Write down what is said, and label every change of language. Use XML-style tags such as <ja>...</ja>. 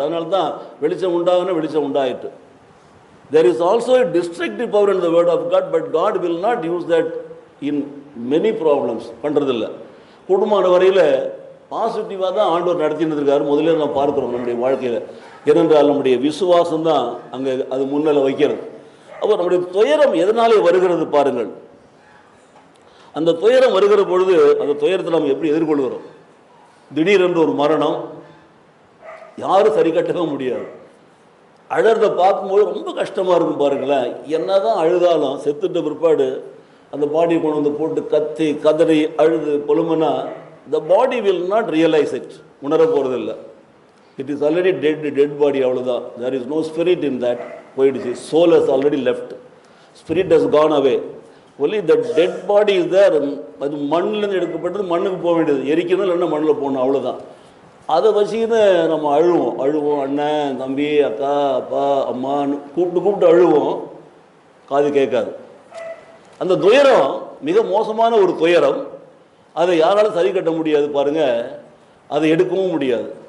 <ta>அதனால தான் வெளிச்சம் உண்டாகுன்னு வெளிச்சம் உண்டாயிட்டு.</ta> <en>there is also a destructive power in the word of God, but God will not use that in many problems.</en> <ta>பண்ணுறதில்ல. குடும்பமான வரையில் பாசிட்டிவாக தான் ஆண்டவர் நடத்தின்னு இருக்காரு. முதல்ல நம்ம பார்க்குறோம் நம்முடைய வாழ்க்கையில். ஏனென்றால் நம்முடைய விசுவாசம் தான் அங்கே அது முன்னிலை வைக்கிறது. அப்போ நம்முடைய துயரம் எதனாலே வருகிறது பாருங்கள். அந்த துயரம் வருகிற பொழுது அந்த துயரத்தை நம்ம எப்படி எதிர்கொள்கிறோம்? திடீரென்று ஒரு மரணம், யாரும் சரி கட்டவே முடியாது. அழறதை பார்க்கும்போது ரொம்ப கஷ்டமாக இருக்கும் பாருங்களேன். என்ன தான் அழுதாலும் செத்துட்ட பிற்பாடு அந்த பாடி கொண்டு வந்து போட்டு கத்தி கதறி அழுது பொழுமனா</ta> <en>the body will not realize it,</en> <ta>உணர போகிறதில்லை.</ta> <en>it is already dead body,</en> <ta>அவ்வளோதான்.</ta> <en>there is no spirit in that.</en> <ta>போயிடுச்சு.</ta> <en>soul has already left, spirit has gone away. only the dead body is there.</en> <ta>அது மண்ணிலேருந்து எடுக்கப்பட்டது மண்ணுக்கு போக வேண்டியது, எரிக்கணும் இல்லைன்னா மண்ணில் போகணும், அவ்வளோதான். அதை வச்சுக்கின்னு நம்ம அழுவோம். அண்ணன் தம்பி அக்கா அப்பா அம்மான்னு கூப்பிட்டு அழுவோம், காது கேட்காது. அந்த துயரம் மிக மோசமான ஒரு துயரம். அதை யாராலும் சரி கட்ட முடியாது பாருங்கள், அதை எடுக்கவும் முடியாது.</ta>